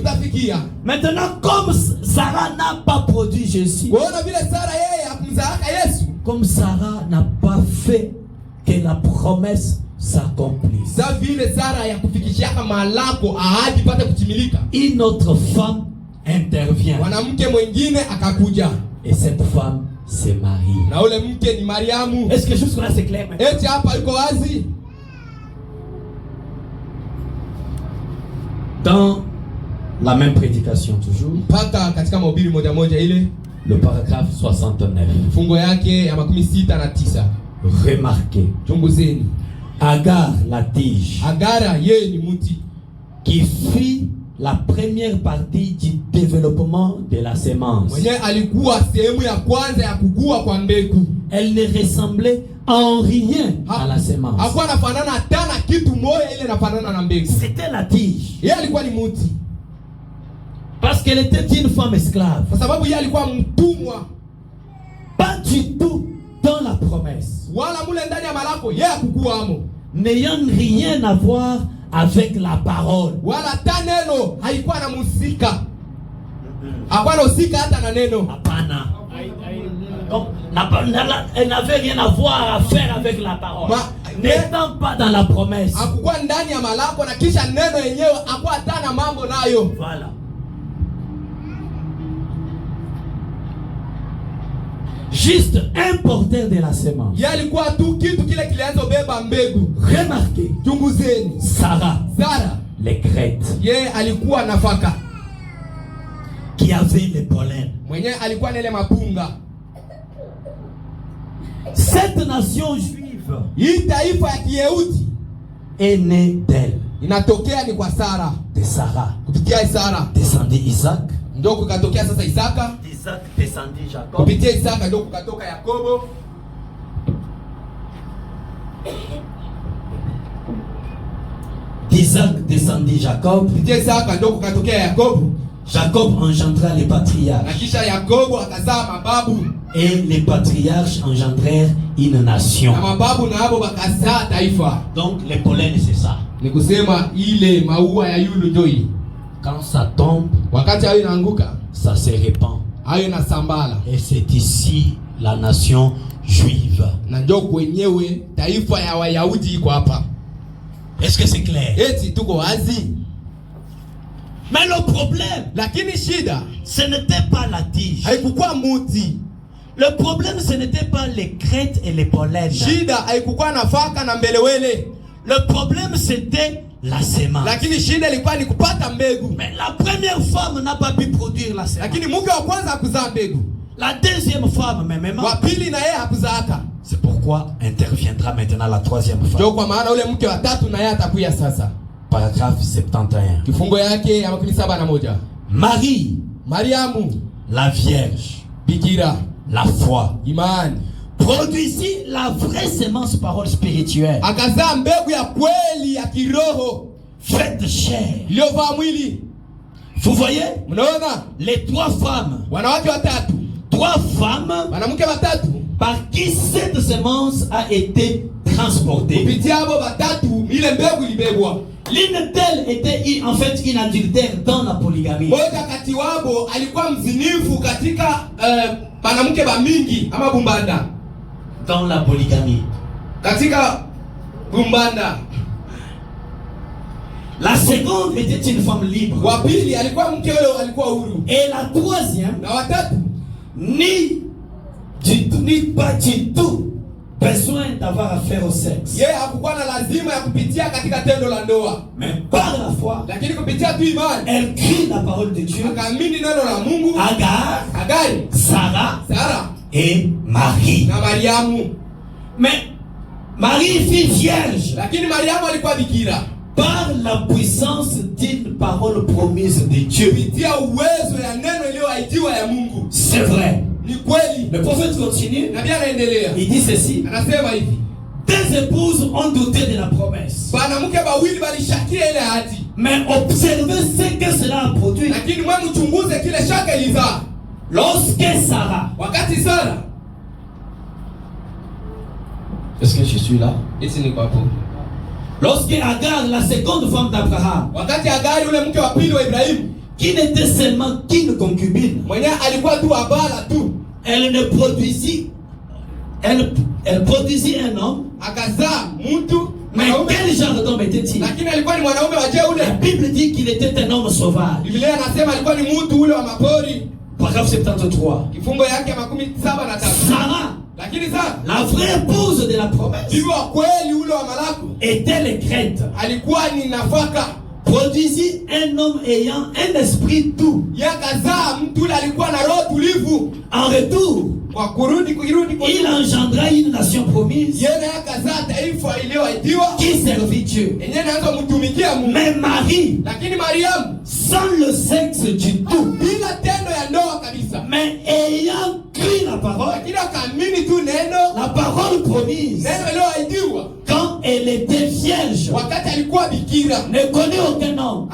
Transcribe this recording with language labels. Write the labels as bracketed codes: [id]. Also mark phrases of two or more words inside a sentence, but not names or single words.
[fr] Maintenant, comme Sarah n'a pas produit Jésus, comme Sarah n'a pas fait que la promesse s'accomplisse, une autre femme intervient. Et cette femme se marie. Est-ce que jusque là c'est clair maintenant? Dans la même prédication toujours, [sw] paka katika mahubiri moja moja ile, [fr] le paragraphe 69. [sw] Fungo yake ya 69. [fr] Remarquez. [sw] Chunguzeni. [fr] Agar la tige. [sw] Agara yeye ni mti [fr] qui fit la première partie du développement de la semence. [sw] Mwenye alikuwa sehemu ya kwanza ya kukua kwa mbegu. [fr] Elle ne ressemblait en rien à la semence. [sw] Hakuwa nafanana hata na kitu moja ile nafanana na mbegu. [fr] C'était la tige. [sw] Yeye alikuwa ni mti. [fr] Parce qu'elle était une femme esclave. [sw] Kwa sababu yeye alikuwa mtumwa. [fr] Pas du tout dans la promesse. [sw] Wala mule ndani ya malako yeye hakukua amo. [fr] N'ayant rien à voir avec la parole. [sw] Wala hata neno haikuwa na musika. Hakuwa na usika hata na neno. Hapana. [fr] Donc, elle n'avait rien à voir à faire avec la parole. N'étant pas dans la promesse. [sw] Hakukuwa ndani ya malako na kisha neno yenyewe hakuwa hata na mambo nayo. [fr] Voilà. Juste un porteur de la semence. [sw] Yalikuwa tu kitu kile kilianza beba mbegu. [fr] Remarquez. [sw] Chunguzeni. [fr] Sarah. Les crêtes. [sw] Yeye alikuwa nafaka. [fr] Qui avait les pollen. [sw] Mwenye alikuwa nile mapunga. [fr] Cette nation juive. [sw] Hii taifa ya Kiyahudi [fr] est née d'elle. [sw] Inatokea ni kwa Sara. [fr] De Sarah. [sw] Kupitia Sara. [fr] Descendit Isaac. [sw] Ndio kukatokea sasa Isaka. [fr] Isaac descendit Jacob. [sw] Kupitia Isaka ndio kukatoka Yakobo. [fr] Isaac descendit Jacob. [sw] Kupitia Isaka ndio kukatokea Yakobo. [fr] Jacob engendra les patriarches. [sw] Na kisha Yakobo akazaa mababu. [fr] Et les patriarches engendrèrent une nation. [sw] Na mababu na hapo bakazaa taifa. [fr] Donc les pollen c'est ça. [sw] Ni kusema ile maua ya yulu ndio hii. [fr] Quand ça tombe, [sw] wakati hayo inaanguka, [fr] ça se répand. [sw] Hayo inasambala. [fr] Et c'est ici la nation juive. [sw] Na ndio kwenyewe taifa ya Wayahudi iko hapa. [fr] Est-ce que c'est clair? [sw] Eti tuko wazi. [fr] Mais le problème, [sw] lakini shida, [fr] ce n'était pas la tige. [sw] Haikukuwa muti. [fr] Le problème, ce n'était pas les crêtes et les pollens. [sw] Shida haikukuwa nafaka na mbelewele. [fr] Le problème, c'était la semence. [sw] Lakini shida ilikuwa ni kupata mbegu. [fr] Mais la première femme n'a pas pu produire la semence. [sw] Lakini mke wa kwanza hakuzaa mbegu. [fr] La deuxième femme, même. [sw] Wa pili na yeye hakuzaaka. [fr] C'est pourquoi interviendra maintenant la troisième femme. [sw] Ndio kwa maana ule mke wa tatu na yeye atakuja sasa. [fr] Paragraphe 71. [sw] Kifungo yake ya 71. [fr] Marie, [sw] Mariamu, [fr] la vierge, [sw] bikira, [fr] la foi, [sw] imani, [fr] produisit la vraie semence parole spirituelle. [sw] Akazaa mbegu ya kweli ya kiroho, [fr] faite chair. [sw] Iliyovaa mwili. [fr] Vous voyez? [sw] Mnaona? [fr] Les trois femmes. [sw] Wanawake watatu. [fr] Trois femmes. [sw] Wanamke watatu. [fr] Par qui cette semence a été transportée. [sw] Kupitia hapo watatu ile mbegu ilibebwa. [fr] L'une d'elles était en fait une adultère dans la polygamie. [sw] Moja kati wabo alikuwa mzinifu katika wanamke ba mingi ama bumbanda. [fr] Dans la polygamie. [sw] Katika bumbanda. [fr] La seconde était une femme libre. [sw] Wa pili alikuwa mke yule alikuwa huru. [fr] Et la troisième, [sw] na watatu, [fr] ni pas du tout besoin d'avoir affaire au sexe. [sw] Yeye hakukuwa na lazima ya kupitia katika tendo la ndoa. [fr] Mais par la foi, [sw] lakini kupitia tu imani, [fr] elle crie la parole de Dieu. [sw] Akaamini neno la Mungu. Agari, [fr] Sarah et Marie. [sw] Na Mariamu. [fr] Mais Marie fut vierge. [sw] Lakini Mariamu alikuwa bikira. [fr] Par la puissance d'une parole promise de Dieu. [sw] Kupitia uwezo ya neno iliyoahidiwa ya Mungu. [fr] C'est vrai. [sw] Ni kweli. [fr] Le prophète continue. [sw] Na bien anaendelea. [fr] Il dit ceci. [sw] Anasema hivi. [fr] Deux épouses ont douté de la promesse. [sw] Banamke bawili balishakia ile ahadi. [fr] Mais observez ce que cela a produit. [sw] Lakini mwe mchunguze kile shaka ilizaa. [fr] Lorsque Sarah. [sw] Wakati Sara. [fr] Est-ce que je suis là? [sw] Eti niko hapo. [fr] Lorsque Agar, la seconde femme d'Abraham. [sw] Wakati Agari ule mke wa pili wa Ibrahimu. [fr] Qui n'était seulement qu'une concubine. [sw] Mwenye alikuwa tu abala tu. [fr] Elle ne produisit. Elle produisit un homme. [sw] Akazaa mtu. [fr] Mais quel genre d'homme était-il? [sw] Lakini alikuwa ni mwanaume wa je ule. [fr] La Bible dit qu'il était un homme sauvage. [sw] Biblia inasema alikuwa ni mtu ule wa mapori. [fr] Paragraphe 73. [sw] Kifungo yake 73. [fr] Sarah. [sw] Lakini Sara, [fr] la vraie épouse de la promesse, [sw] bibi wa kweli ule wa malako, [fr] était les crêtes. [sw] Alikuwa ni nafaka. [fr] produisit un homme ayant un esprit doux. En retour, il engendra une nation promise qui servit Dieu. Mais Marie, sans le sexe du tout, mais ayant cru la parole promise, quand elle était vierge, ne connaît aucun homme.